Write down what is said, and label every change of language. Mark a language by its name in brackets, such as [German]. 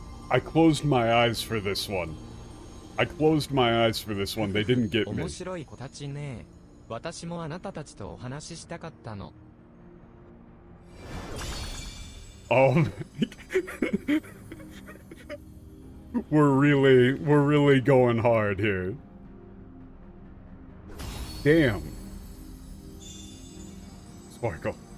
[English] I closed my eyes for this one. I closed my eyes for this one. They didn't get me. [Japanese] 面白い子たちね。私もあなたたちとお話ししたかったの。 [English] Oh, we're really going hard here. Damn. Sparkle.